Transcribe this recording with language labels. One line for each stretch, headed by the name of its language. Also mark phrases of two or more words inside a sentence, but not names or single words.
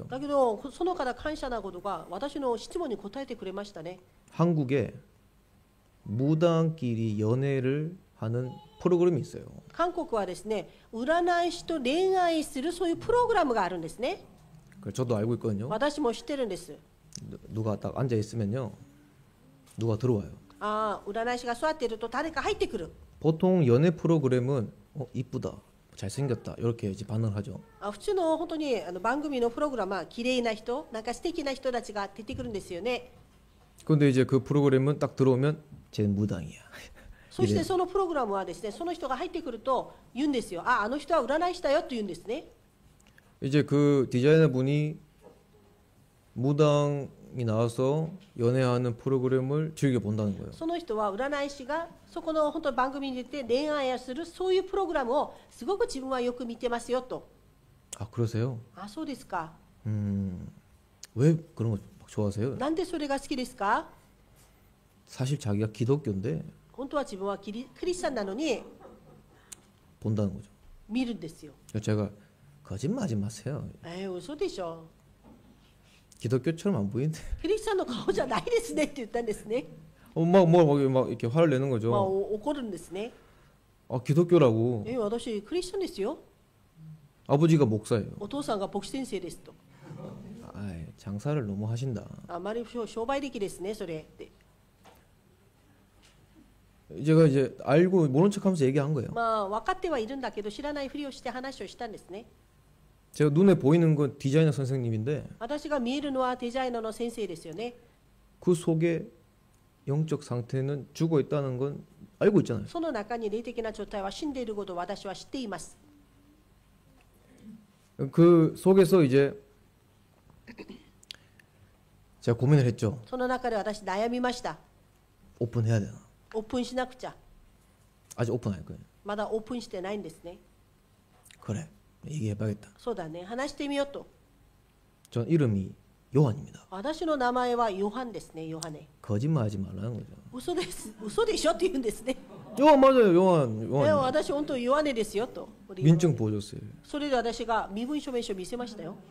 Japanese: だけどその方感謝なことが私の質問に答えてくれましたね。
Korean: 한국에 무당끼리 연애를 하는 프로그램이 있어요.
Japanese: 韓国はですね、占い師と恋愛するそういうプログラムがあるんですね。
Korean: 그걸 저도 알고 있거든요.
Japanese: 私も知ってるんです。
Korean: 누가 딱 앉아 있으면요, 누가 들어와요.
Japanese: ああ、占い師が座っていると誰か入ってくる。
Korean: 보통 연애 프로그램은 이쁘다, 잘생겼다 이렇게 이제 반응을 하죠.
Japanese: あ、普通の本当に番組のプログラムは綺麗な人、なんか素敵な人たちが出てくるんですよね。
Korean: 근데 이제 그 프로그램은 딱 들어오면 쟤 무당이야.
Japanese: そしてそのプログラムはですね、その人が入ってくると言うんですよ。あ、あの人は占い師だよと言うんですね。
Korean: 이제 그 디자이너 분이 무당이 나와서 연애하는 프로그램을 즐겨 본다는 거예요.
Japanese: その人は占い師がそこの本当に番組に出て恋愛をするそういうプログラムをすごく自分はよく見てますよと。
Korean: 아 그러세요?
Japanese: あ、そうですか。
Korean: 왜 그런 거 막 좋아하세요?
Japanese: なんでそれが好きですか？
Korean: 사실 자기가 기독교인데
Japanese: 本当は自分はクリスチャンなのに
Korean: 본다는 거죠.
Japanese: 見るんですよ。
Korean: 제가 거짓말하지 마세요.
Japanese: 嘘でしょ。
Korean: 기독교처럼 안 보이는데.
Japanese: クリスチャンの顔じゃないですねって言ったんですね。
Korean: 막 이렇게 화를 내는
Japanese: まあ、
Korean: 거죠.
Japanese: 怒るんですね。
Korean: 아 기독교라고.
Japanese: 私クリスチャンですよ。
Korean: 아버지가 목사예요.
Japanese: お父さんが牧師先生ですと。
Korean: 아이, 장사를 너무 하신다.
Japanese: あまり商売力ですね、それって。
Korean: 제가 이제 알고 모른 척하면서 얘기한 거예요.
Japanese: まあ分かってはいるんだけど知らないふりをして話をしたんですね。
Korean: 제가 눈에 보이는 건 디자이너 선생님인데
Japanese: 私が見えるのはデザイナーの先生ですよね。
Korean: 그 속에 영적 상태는 죽어 있다는 건 알고 있잖아요.
Japanese: その中に霊的な状態は死んでいることを私は知っています。
Korean: 그 속에서 이제 제가 고민을 했죠.
Japanese: その中で私悩みました。
Korean: 오픈해야 되나?
Japanese: オープンしなくちゃ。
Korean: 아직 오픈 안 했거든요.
Japanese: まだオープンしてないんですね。
Korean: 그래, 얘기해봐야겠다.
Japanese: そうだね、話してみようと。
Korean: 전 이름이 요한입니다.
Japanese: 私の名前はヨハンですね、ヨハネ。
Korean: 거짓말하지 말라는 거죠.
Japanese: 嘘です、嘘でしょって言うんですね。
Korean: 요한 맞아요, 요한.
Japanese: 私本当ヨハネですよと。
Korean: 민증 보여줬어요.
Japanese: それで私が身分証明書を見せましたよ。